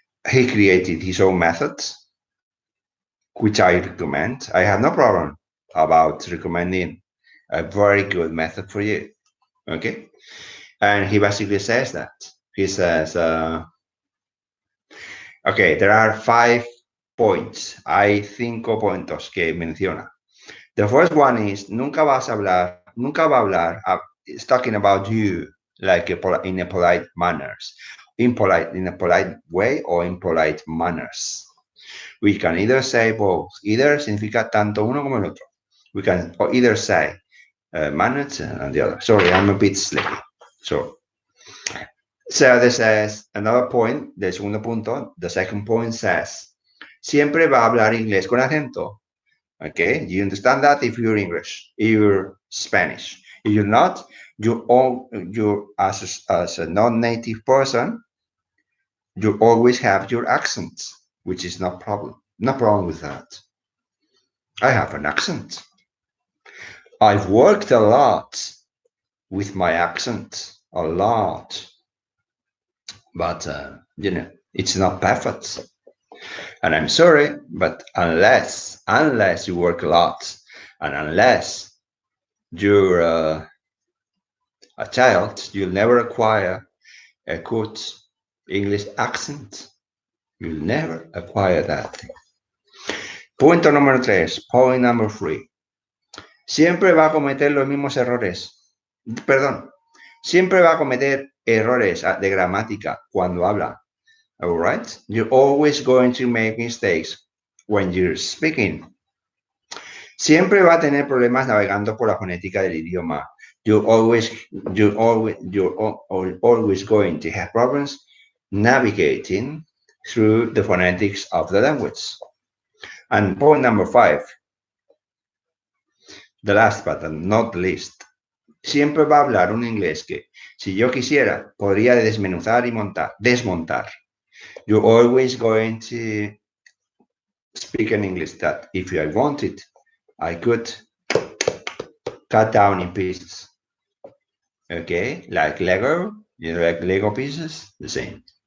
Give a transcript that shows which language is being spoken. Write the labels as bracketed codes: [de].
[en] He created his own methods, which I recommend. I have no problem about recommending a very good method for you. Okay. And he basically says that. He says, okay, there are 5 points. [es] Hay 5 puntos que menciona. [en] The first one is, [es] nunca va a hablar, [en] it's talking about you, like in a polite manners, in a polite way or in polite manners. We can either say both. [es] Either significa tanto uno como el otro. [en] We can either say manners and the other. Sorry, I'm a bit sleepy. So this is another point, [es] del segundo punto. [en] The second point says, [es] siempre va a hablar inglés con acento. [en] Okay, you understand that if you're English, if you're Spanish. If you're not, you're as a non-native person, you always have your accent, which is no problem. No problem with that. I have an accent. I've worked a lot with my accent, a lot, but it's not perfect. And I'm sorry, but unless you work a lot, and unless you're a child, you'll never acquire a good English accent. You'll never acquire that thing. [es] Punto número 3. [en] Point number 3. [es] Siempre va a cometer los mismos errores. Perdón. Siempre va a cometer errores de gramática cuando habla. [en] All right? You're always going to make mistakes when you're speaking. [es] Siempre va a tener problemas navegando por la fonética del idioma. [en] You're always going to have problems navigating through the phonetics of the language. And point number 5, the last but not least, [es] siempre va a hablar un inglés que, si yo quisiera, podría desmenuzar y desmontar. [en] You're always going to speak an English that, if I wanted, I could cut down in pieces. Okay, like Lego, like Lego pieces, the same.